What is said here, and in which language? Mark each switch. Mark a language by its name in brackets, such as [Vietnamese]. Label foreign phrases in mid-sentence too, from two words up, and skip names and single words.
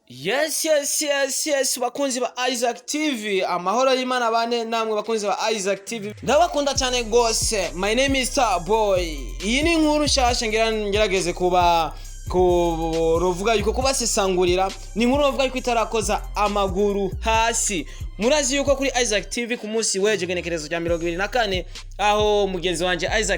[Rundi] Yes, bakunzi ba Isaac TV, amahoro y'Imana bane namwe bakunzi ba Isaac TV, ndabakunda cyane gose. [English] My name is Starboy. [Rundi] Iyi ni inkuru nshasha ngerageze kuvuga yuko kubasesangurira, ni inkuru bavuga yuko itarakoza amaguru hasi. Murazi yuko kuri Isaac TV ku munsi weje genekerezo rya 24 aho mugenzi wanje Isaac